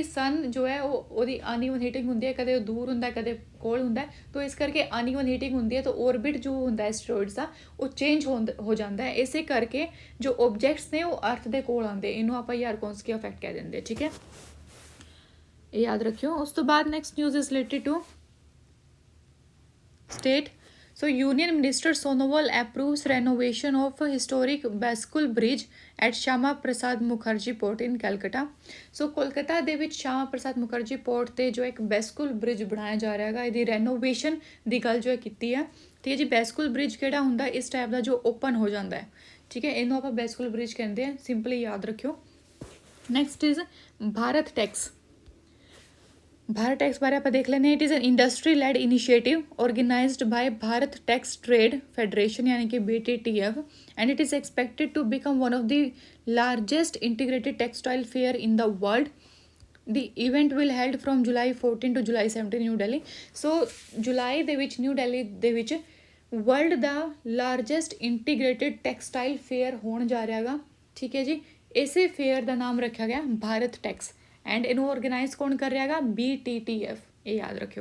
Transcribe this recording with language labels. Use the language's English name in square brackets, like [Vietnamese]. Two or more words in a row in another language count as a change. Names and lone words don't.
[Punjabi] ਸਨ ਜੋ ਹੈ ਉਹਦੀ [English] uneven heating [Punjabi] ਹੁੰਦੀ ਹੈ, ਕਦੇ ਉਹ ਦੂਰ ਹੁੰਦਾ ਕਦੇ ਕੋਲ ਹੁੰਦਾ, ਤਾਂ ਇਸ ਕਰਕੇ [English] uneven heating [Punjabi] ਹੁੰਦੀ ਹੈ, ਤਾਂ ਔਰਬਿਟ ਜੋ ਹੁੰਦਾ ਐਸਟਰੋਇਡਸ ਦਾ ਉਹ ਚੇਂਜ ਹੋ ਜਾਂਦਾ ਹੈ। ਇਸੇ ਕਰਕੇ ਜੋ ਓਬਜੈਕਟਸ ਨੇ ਉਹ ਅਰਥ ਦੇ ਕੋਲ ਆਉਂਦੇ, ਇਹਨੂੰ ਆਪਾਂ ਯਾਰਕੋਸਕੀ ਅਫੈਕਟ ਕਹਿ ਦਿੰਦੇ, ਠੀਕ ਹੈ, ਇਹ ਯਾਦ ਰੱਖਿਓ। ਉਸ ਤੋਂ ਬਾਅਦ [English] next news is related to state. So Union Minister Sonowal approves renovation of historic Baskul Bridge at Shama Prasad Mukherjee Port in Calcutta. [Punjabi] So ਕੋਲਕਾਤਾ ਦੇ ਵਿੱਚ ਸ਼ਾਮਾ ਪ੍ਰਸਾਦ ਮੁਖਰਜੀ ਪੋਰਟ ਤੇ ਜੋ ਇੱਕ [English] bascule bridge [Punjabi] ਬਣਾਇਆ ਜਾ ਰਿਹਾ ਹੈਗਾ, ਇਹਦੀ ਰੈਨੋਵੇਸ਼ਨ ਦੀ ਗੱਲ ਜੋ ਹੈ ਕੀਤੀ ਹੈ, ਠੀਕ ਹੈ ਜੀ। [English] bascule bridge [Punjabi] ਕਿਹੜਾ ਹੁੰਦਾ, ਇਸ ਟਾਈਪ ਦਾ ਜੋ ਓਪਨ ਹੋ ਜਾਂਦਾ ਹੈ, ਠੀਕ ਹੈ, ਇਹਨੂੰ ਆਪਾਂ [English] bascule bridge [Punjabi] ਕਹਿੰਦੇ ਆ, ਸਿੰਪਲੀ ਯਾਦ ਰੱਖਿਓ। [English] next is Bharat Tex. [Punjabi] ਭਾਰਤ ਟੈਕਸ ਬਾਰੇ ਆਪ ਦੇਖ ਲੈਣੇ। [English] it is an industry led initiative organized by Bharat Tex Trade Federation [Hindi] यानी कि [English] BTTF and it is expected to become one of the largest integrated textile fair in the world. The event will held from July 14 to July 17 ਨਿਊ ਦਿੱਲੀ। [Punjabi] ਸੋ ਜੁਲਾਈ ਦੇ ਵਿੱਚ ਨਿਊ ਦਿੱਲੀ ਦੇ ਵਿੱਚ ਵਰਲਡ ਦਾ [English] largest integrated textile fair [Punjabi] ਹੋਣ ਜਾ ਰਿਹਾ ਹੈਗਾ, ਠੀਕ ਹੈ ਜੀ। ਇਸੇ ਫੇਅਰ ਦਾ ਨਾਮ ਰੱਖਿਆ ਗਿਆ ਭਾਰਤ ਟੈਕਸ ਐਂਡ ਇਹਨੂੰ ਔਰਗੇਨਾਈਜ਼ ਕੌਣ ਕਰ ਰਿਹਾ ਹੈਗਾ, BTTF, ਇਹ ਯਾਦ ਰੱਖਿਓ।